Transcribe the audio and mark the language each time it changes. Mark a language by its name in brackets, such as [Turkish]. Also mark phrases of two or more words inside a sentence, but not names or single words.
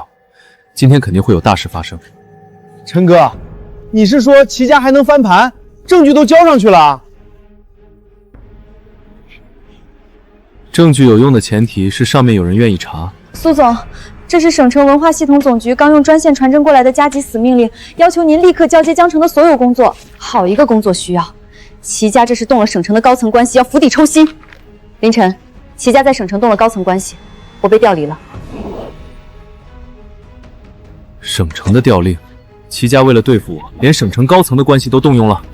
[Chinese] 今天肯定會有大事發生。琛哥，你是說齊家還能翻盤？證據都交上去了。證據有用的前提是上面有人願意查。蘇總，這是省城文化系統總局剛用專線傳真過來的加急死命令，要求您立刻交接江城的所有工作。好一個工作需要！齊家這是動了省城的高層關係，要釜底抽薪。凌晨，齐家在省城动了高层关系，我被调离了。省城的调令，齐家为了对付我，连省城高层的关系都动用了。